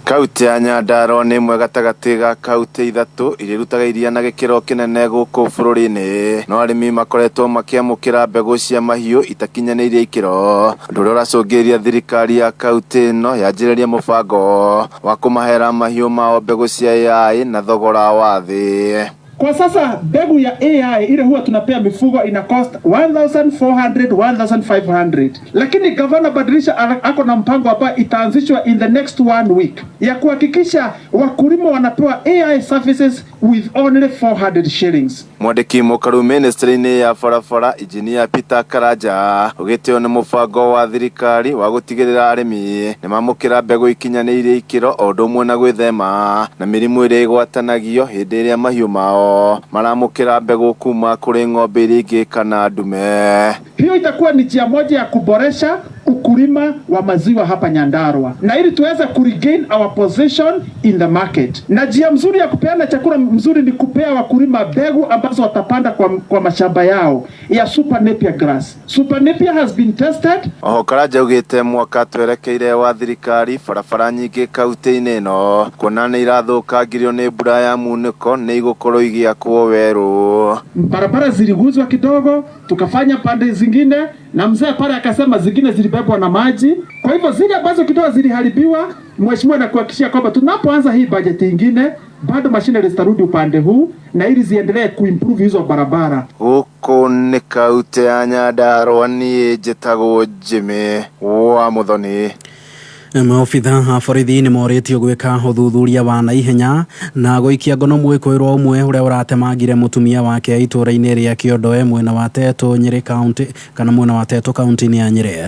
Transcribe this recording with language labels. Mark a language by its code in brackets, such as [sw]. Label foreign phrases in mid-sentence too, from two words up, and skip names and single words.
[ki] Kauti ya Nyandarua nĩ ĩmwe gatagatĩ ga kauti ithatũ iria irutaga iria na gĩkĩro kĩnene gũkũ bũrũri-inĩ, no arĩmi makoretwo makĩamũkĩra mbegũ cia mahiũ itakinyanĩirie ikĩro, ũndũ ũrĩa ũracũngĩrĩria thirikari ya kauti ĩno yanjĩrĩrie mũbango wa kũmahera mahiũ mao mbegũ cia AI na thogora wa thĩ. [sw] Kwa sasa mbegu ya AI ile huwa tunapea mifugo ina cost 1,400 1,500, lakini gavana Badilisha ako na mpango ambao itaanzishwa [en] in the next 1 week [sw] ya kuhakikisha wakulima wanapewa [en] AI services with only 400 shillings. [ki] Mwandĩki mũkaru ministry-inĩ ya barabara Engineer Peter Karanja ugĩtĩo nĩ mũbango wa thirikari wa gũtigĩrĩra arĩmi nĩ mamũkĩra mbegũ ikinyanĩirie ikĩro o ũndũ ũmwe na gwĩthema na mĩrimũ ĩrĩa ĩgwatanagio hĩndĩ ĩrĩa mahiũ mao maramũkĩra mbegũ kuma kũrĩ ng'ombe iria ingĩ kana ndume. [sw] Hiyo itakuwa ni njia moja ya kuboresha ukulima wa maziwa hapa Nyandarua, na ili tuweze kuregain [en] our position in the market. [sw] Na njia mzuri ya kupeana chakula mzuri ni kupea wakulima mbegu ambazo watapanda kwa mashamba yao ya Super Napier grass. [en] Super Napier has been tested. [ki] Karanja ugĩte mwaka twerekeire wa thirikari barabara nyingĩ kauti-inĩ ĩno kuona nĩ irathũkangirio nĩ mbura ya munĩko nĩ igũkorwo igĩakwo werũ. [sw] Barabara ziliguzwa kidogo, tukafanya pande zingine, na mzee pale akasema zingine zilibebwa na maji. Kwa hivyo zile ambazo kidogo ziliharibiwa, mheshimiwa na kuhakikishia kwamba tunapoanza hii bajeti nyingine bado mashine zitarudi upande huu na ili ziendelee kuimprove hizo barabara. [ki] Huko ni kauti ya Nyandarua, niĩ njĩtagwo Jimmy wa Muthoni. Maobitha a borithi nĩ morĩtio gwĩka ũthuthuria wa naihenya na gũikia ngono mwĩkũĩrwo ũmwe ũrĩa ũratemangire mũtumia wake itũũra-inĩ rĩa Kĩondoe mwena wa Teto Nyĩrĩ kaunti kana mwena wa Teto kaunti-inĩ ya Nyĩrĩ.